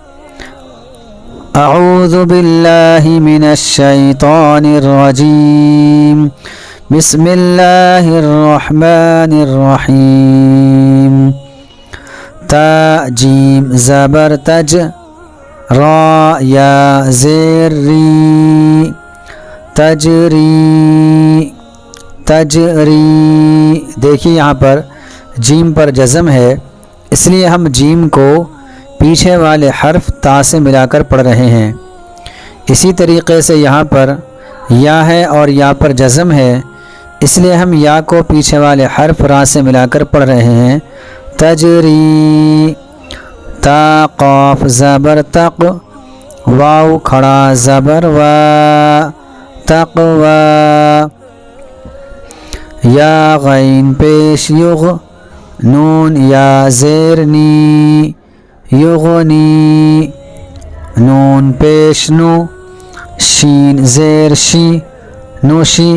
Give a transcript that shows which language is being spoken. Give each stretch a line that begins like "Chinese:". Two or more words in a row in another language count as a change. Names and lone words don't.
Arabic: اعوذ باللہ من الشیطان الرجیم، بسم اللہ الرحمن الرحیم۔
Urdu: تا جیم زبر تج، را یا زیر ری، تجری تجری۔ دیکھیے یہاں پر جیم پر جزم ہے، اس لیے ہم جیم کو پیچھے والے حرف تا سے ملا کر پڑھ رہے ہیں۔ اسی طریقے سے یہاں پر یا ہے اور یا پر جزم ہے، اس لیے ہم یا کو پیچھے والے حرف را سے ملا کر پڑھ رہے ہیں۔ تجری، تا قاف زبر تق، واو کھڑا زبر وا، تقوا۔ یا غین پیش یغ، نون یا زیر نی، یغنی۔ نون پیش نو، شین زیر شی، نوشی۔